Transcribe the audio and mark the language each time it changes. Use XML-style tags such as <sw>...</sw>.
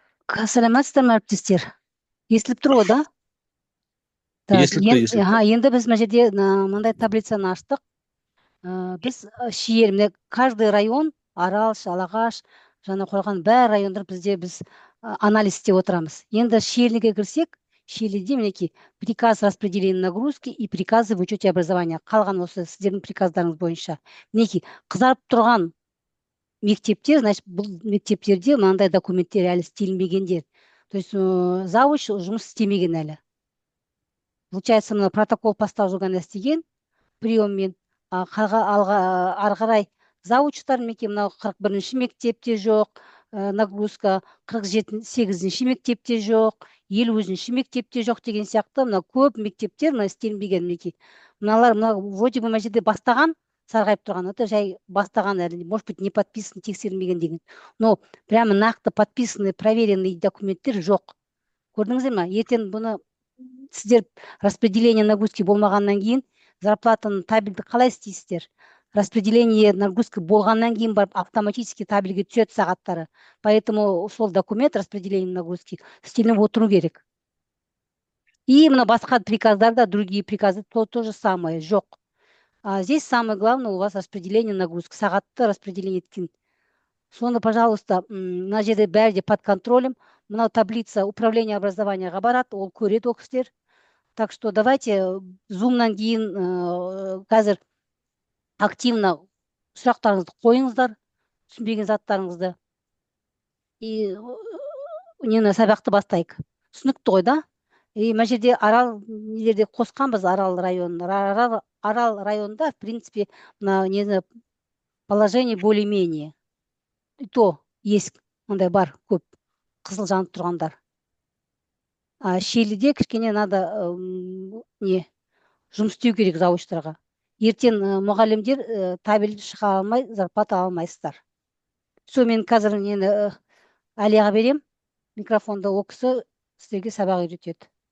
<kk>Саламатсыздар ма, әріптестер? Естіліп тұр ғой, да? Естіліп тұр, естіліп тұр. Енді біз мына жерде мындай таблицаны аштық. Біз шиелі, міне каждый район, Арал, Шалағаш, жаңа қойған бәр райондар бізде біз анализ істеп отырамыз. Енді шиеліге кірсек, шиеліде мінекей</kk> <ru>приказ распределения нагрузки и приказы в учете образования.</ru> <kk>Қалған осы сіздердің приказдарыңыз бойынша. Мінекей қызарып тұрған мектептер, значит, бұл мектептерде мынандай документтер әлі істелінбегендер. То есть завуч жұмыс істемеген әлі. Получается, мына протокол постап жүрген істеген приеммен, ары қарай завучтар мынау 41-ші мектепте жоқ, нагрузка 48-ші мектепте жоқ, 50-ші мектепте жоқ деген сияқты мына көп мектептер мына істелінбеген мінекей. Мыналар</kk> <ru>вроде бы</ru> <kk>мына жерде бастаған, сарғайып тұрған, это жай бастаған әлі,</kk> <ru>может быть, не подписан,</ru> <kk>тексерілмеген деген.</kk> <ru>Но прямо</ru> <kk>нақты</kk> <ru>подписанный, проверенный</ru> <kk>документтер жоқ. Көрдіңіздер ме? Ертең бұны сіздер</kk> <ru>распределение нагрузки</ru> <kk>болмағаннан кейін зарплатаны табельді қалай істейсіздер?</kk> <ru>Распределение нагрузки</ru> <kk>болғаннан кейін барып</kk> <ru>автоматически</ru> <kk>табельге түседі сағаттары. Поэтому сол документ</kk> <ru>распределение нагрузки</ru> <kk>істелініп отыру керек.</kk> <ru>И</ru> <kk>мына басқа приказдарда,</kk> <ru>другие приказы то же самое, жоқ. Здесь самое главное у вас распределение нагрузки,</ru> <kk>сағатты распределение еткен. Соны,</kk> <ru>пожалуйста,</ru> <kk>мына жерде бәрі де</kk> <ru>под контролем.</ru> <kk>Мынау таблица управления образованияға барады, ол көреді ол кісілер.</kk> <ru>Так что давайте</ru> <kk>зумнан кейін қазір активно сұрақтарыңызды қойыңыздар, түсінбеген заттарыңызды. И нені сабақты бастайық. Түсінікті ғой, да? И мына жерде Арал нелерде қосқанбыз, Арал районында. Арал районында,</kk> <ru>в принципе,</ru> <kk>мына нені</kk> <ru>положение более-менее. И то есть</ru> <kk>ондай бар көп қызыл жанып тұрғандар. Шиеліде кішкене надо жұмыс істеу керек завучтарға. Ертең мұғалімдер табель шыға алмай, зарплата алмайсыздар. Сол мен қазір нені Алияға берем, микрофонда ол кісі сіздерге сабақ үйретеді.</kk>